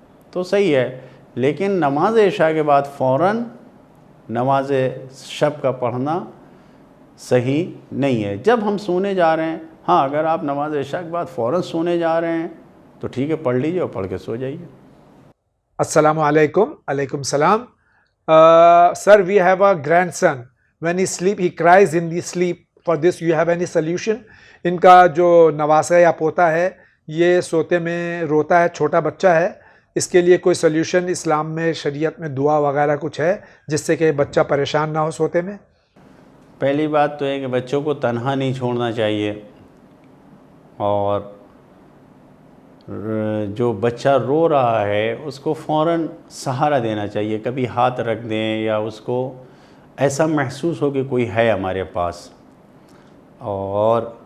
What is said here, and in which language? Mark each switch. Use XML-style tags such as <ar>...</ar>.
<ur>تو صحیح ہے۔ لیکن نماز عشاء کے بعد فوراً نماز شب کا پڑھنا صحیح نہیں ہے۔ جب ہم سونے جا رہے ہیں، ہاں اگر آپ نماز عشاء کے بعد فوراً سونے جا رہے ہیں تو ٹھیک ہے، پڑھ لیجئے اور پڑھ کے سو جائیے۔ السلام علیکم۔ علیکم السلام۔</ur> <en>Sir, we have a grandson. When he sleep, he cries in the sleep. For this, you have any solution?</en> <ur>ان کا جو نواسہ یا پوتا ہے یہ سوتے میں روتا ہے، چھوٹا بچہ ہے، اس کے لیے کوئی سلیوشن اسلام میں، شریعت میں دعا وغیرہ کچھ ہے جس سے کہ بچہ پریشان نہ ہو سوتے میں؟ پہلی بات تو ہے کہ بچوں کو تنہا نہیں چھوڑنا چاہیے، اور جو بچہ رو رہا ہے اس کو فوراً سہارا دینا چاہیے، کبھی ہاتھ رکھ دیں یا اس کو ایسا محسوس ہو کہ کوئی ہے ہمارے پاس۔ اور</ur>